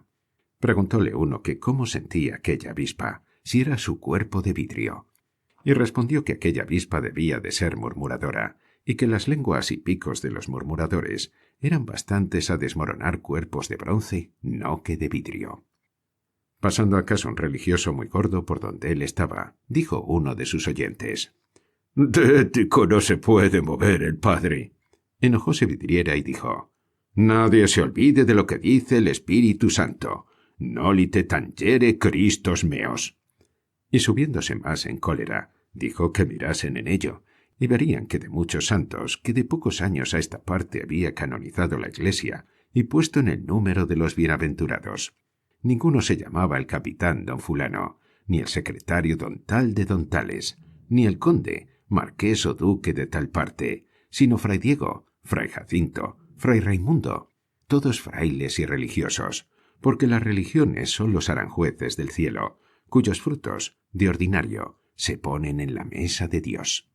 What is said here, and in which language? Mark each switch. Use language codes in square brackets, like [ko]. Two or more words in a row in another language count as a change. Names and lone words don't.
[es] Preguntóle uno que cómo sentía aquella avispa, si era su cuerpo de vidrio, y respondió que aquella avispa debía de ser murmuradora, y que las lenguas y picos de los murmuradores eran bastantes a desmoronar cuerpos de bronce, no que de vidrio. Pasando acaso un religioso muy gordo por donde él estaba, dijo uno de sus oyentes: «De ético no se puede mover el padre». Enojóse Vidriera y dijo: «Nadie se olvide de lo que dice el Espíritu Santo. [la] Nolite tangere Christos meos». [es] Y subiéndose más en cólera, dijo que mirasen en ello, y verían que de muchos santos que de pocos años a esta parte había canonizado la Iglesia y puesto en el número de los bienaventurados, ninguno se llamaba el capitán don fulano, ni el secretario don tal de don tales, ni el conde, marqués o duque de tal parte, sino fray Diego, fray Jacinto, fray Raimundo, todos frailes y religiosos, porque las religiones son los aranjueces del cielo, cuyos frutos, de ordinario, se ponen en la mesa de Dios.